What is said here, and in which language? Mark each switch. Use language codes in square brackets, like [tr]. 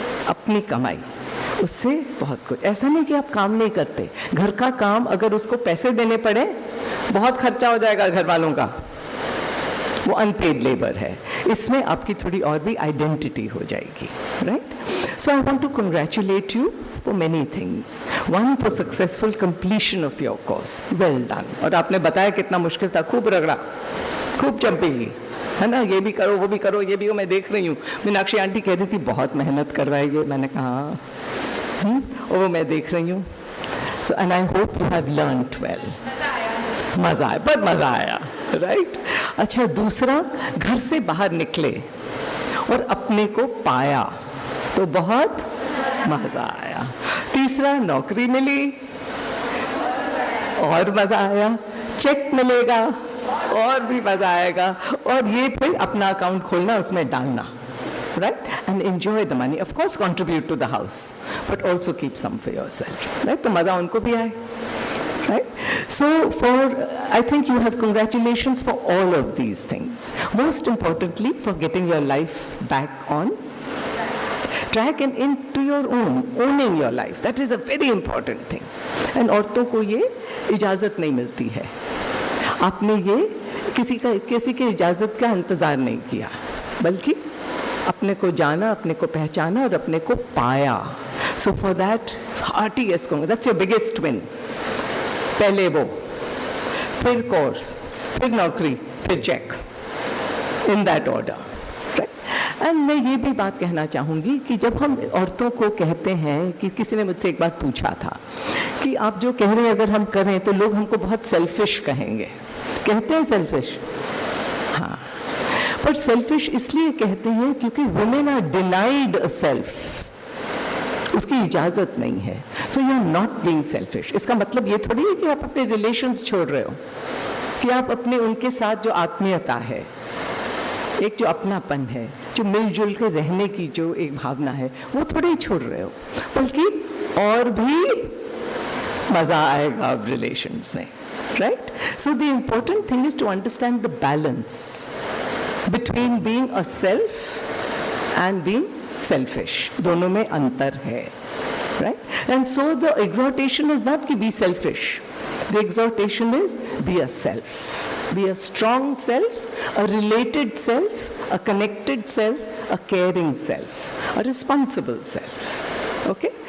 [hi] अपनी कमाई, उससे बहुत कुछ। ऐसा नहीं कि आप काम नहीं करते, घर का काम अगर उसको पैसे देने पड़े, बहुत खर्चा हो जाएगा घर वालों का, वो अनपेड लेबर है। इसमें आपकी थोड़ी और भी आइडेंटिटी हो जाएगी, right? So I want to congratulate you [en] for many things. One, for successful completion of your course. Well done. [hi] और आपने बताया कितना मुश्किल था, खूब रगड़ा, खूब चंपेगी, है ना, ये भी करो, वो भी करो, ये भी हो, मैं देख रही हूँ। मीनाक्षी आंटी कह रही थी बहुत मेहनत करवाएगी, मैंने कहा और वो मैं देख रही हूँ। [en] So and I hope you have learned well. [hi] मज़ा आया, बहुत मज़ा आया, राइट? अच्छा, दूसरा, घर से बाहर निकले और अपने को पाया तो बहुत मजा आया। तीसरा, नौकरी मिली और मजा आया, चेक मिलेगा और भी मजा आएगा, और ये फिर अपना अकाउंट खोलना, उसमें डालना, right? [en] And enjoy the money. Of course, contribute to the house, but also keep some for yourself, right? [hi] तो मजा उनको भी आए, right? [en] So I think you have congratulations for all of these things. Most importantly, for getting your life back on track and into your own, owning your life. That is a very important thing. And [hi] औरतों को ये इजाज़त नहीं मिलती है। आपने ये किसी के इजाज़त का इंतज़ार नहीं किया, बल्कि अपने को जाना, अपने को पहचाना और अपने को पाया। [en] So for that, hearty yes, that's your biggest win. [hi] पहले वो, फिर कोर्स, फिर नौकरी, फिर check, [en] in that order. [hi] And मैं ये भी बात कहना चाहूँगी कि जब हम औरतों को कहते हैं, कि किसी ने मुझसे एक बार पूछा था कि आप जो कह रहे हैं अगर हम करें तो लोग हमको बहुत सेल्फिश कहेंगे, कहते हैं सेल्फिश, हाँ, पर सेल्फिश इसलिए कहते हैं क्योंकि [en] women are denied a self, [hi] उसकी इजाज़त नहीं है। [en] So you are not being selfish. [hi] इसका मतलब ये थोड़ी है कि आप अपने रिलेशंस छोड़ रहे हो, कि आप अपने उनके साथ जो आत्मीयता है, एक जो अपनापन है, जो मिलजुल के रहने की जो एक भावना है, वो थोड़े ही छोड़ रहे हो, बल्कि और भी मज़ा आएगा अब रिलेशंस में, right? [en] So the important thing is to understand the balance between being a self and being selfish. [hi] दोनों में अंतर है, right? And so the [en] exhortation is not to be selfish. The exhortation is be a self. Be a strong self, a related self, a connected self, a caring self, a responsible self. Okay?